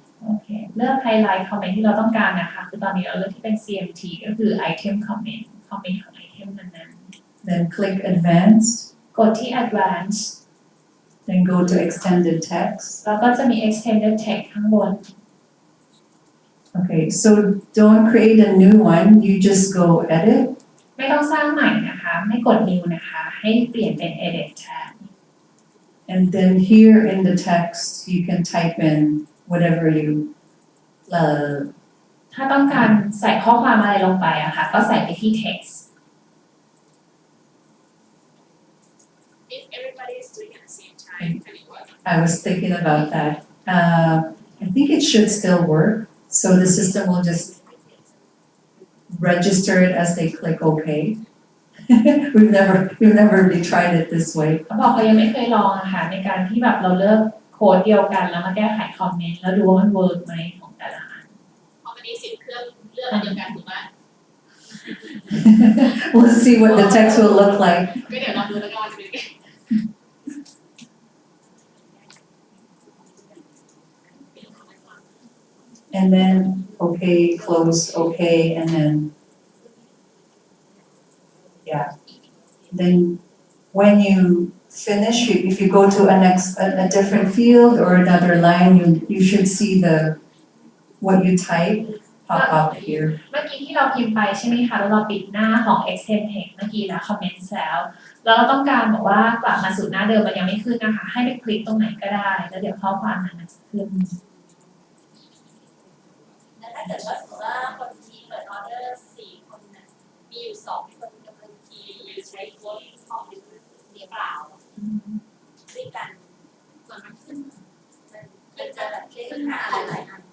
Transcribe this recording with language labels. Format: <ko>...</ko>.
<th>โอเคเลือกไฮไลท์คอมเมนต์ที่เราต้องการนะคะคือตอนนี้เราเลือกที่เป็น CMT ก็คือ item comment คอมเมนต์ของไอเทมนั้น</th> <en>then click advanced</en> <th>ๆกดที่ advanced</th> <en>then go to extended text</en> <th>แล้วก็จะมี extended text ข้างบน</th> <en>okay so don't create a new one you just go edit</en> <th>ไม่ต้องสร้างใหม่นะคะไม่กด new นะคะให้เปลี่ยนเป็น edit แทน</th> <en>and then here in the text you can type in whatever you</en> <th>ถ้าต้องการใส่ข้อความอะไรลงไปอะค่ะก็ใส่ไปที่ text</th> <en>if everybody is doing at the same time can it work I was thinking about that I think it should still work so the system will just register it as they click OK we've never really tried it this way</en> <th>เขาบอกเขายังไม่เคยลองอะค่ะในการที่แบบเราเลือกโค้ดเดียวกันแล้วมาแก้ไขคอมเมนต์แล้วดูว่ามันเวิร์กไหมของแต่ละอัน เพราะวันนี้10 เครื่องเลือกอันเดียวกันถูกไหม</th> <en>we'll see what the text will look like</en> <th>ก็เดี๋ยวลองดูแล้วกันว่าจะเป็นยังไง</th> <en>and then okay close okay and then yeah then when you finish if you go to a different field or another line you should see the what you type pop up here</en> <th>เมื่อกี้ที่เราพิมพ์ไปใช่ไหมคะแล้วเราปิดหน้าของ extend text เมื่อกี้แล้ว comments แล้วเราต้องการบอกว่ากลับมาสู่หน้าเดิมมันยังไม่ขึ้นนะคะให้ไปคลิกตรงไหนก็ได้แล้วเดี๋ยวข้อความนั้นมันจะขึ้น แล้วถ้าเกิดว่าสมมติว่าคนที่เปิดออเดอร์4 คนน่ะมีอยู่2 คนกำลังคีย์ใช้โค้ดของเดียวเปล่าด้วยกันส่วนมันขึ้นมันจะแบบขึ้นหาหลายๆอัน</th>